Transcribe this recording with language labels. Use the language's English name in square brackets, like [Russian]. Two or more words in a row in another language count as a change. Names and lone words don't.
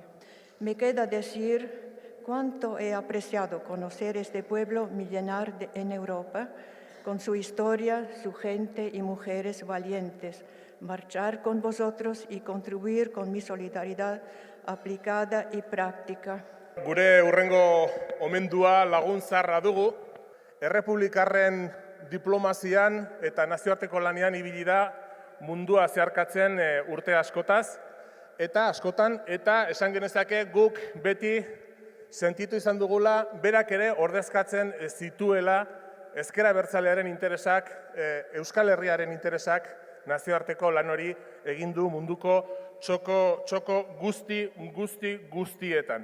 [Spanish] Me queda decir cuánto he apreciado conocer este pueblo milenar en Europa, con su historia, su gente y mujeres valientes, marchar con vosotros y contribuir con mi solidaridad aplicada y práctica. [Basque] Gure hurrengo omendua lagun zaharra dugu, errepublikarren diplomazian eta nazioarteko lanean ibili da mundua zeharkatzen urte askotaz, eta askotan, eta esan genezake guk beti sentitu izan dugula, berak ere ordezkatzen zituela ezker abertzalearen interesak, Euskal Herriaren interesak, nazioarteko lan hori egin du munduko txoko guztietan.